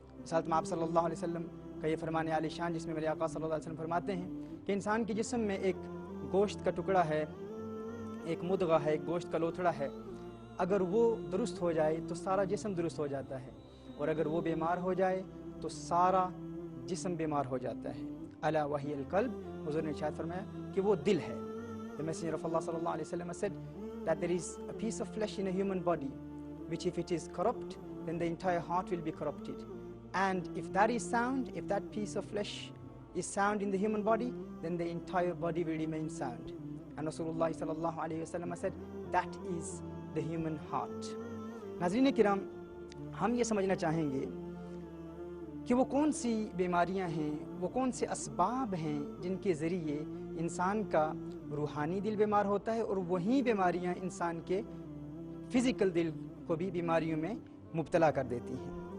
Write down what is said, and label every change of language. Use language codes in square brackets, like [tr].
[ur] رسالت مآب صلی اللہ علیہ وسلم کا یہ فرمان عالی شان، جس میں میرے آقا صلی اللہ علیہ وسلم فرماتے ہیں کہ انسان کے جسم میں ایک گوشت کا ٹکڑا ہے، ایک مدغہ ہے، ایک گوشت کا لوتھڑا ہے. اگر وہ درست ہو جائے تو سارا جسم درست ہو جاتا ہے، اور اگر وہ بیمار ہو جائے تو سارا جسم بیمار ہو جاتا ہے. [ar] الا وہی القلب. [ur] حضور نے ارشاد فرمایا کہ وہ دل ہے. [en] The Messenger of Allah [ar] صلی اللہ علیہ وسلم [en] said that there is a piece of flesh in a human body which if it is corrupt then the entire heart will be corrupted, and if that is sound, if that piece of flesh is sound in the human body, then the entire body will remain sound. And Rasulullah [ar] صلی اللہ علیہ وسلم [en] said that is the human heart. [ur] ناظرین کرام، ہم یہ سمجھنا چاہیں گے کہ وہ کون سی بیماریاں ہیں، وہ کون سے اسباب ہیں جن کے ذریعے انسان کا روحانی دل بیمار ہوتا ہے، اور وہی بیماریاں انسان کے فزیکل دل کو بھی بیماریوں میں مبتلا کر دیتی ہیں.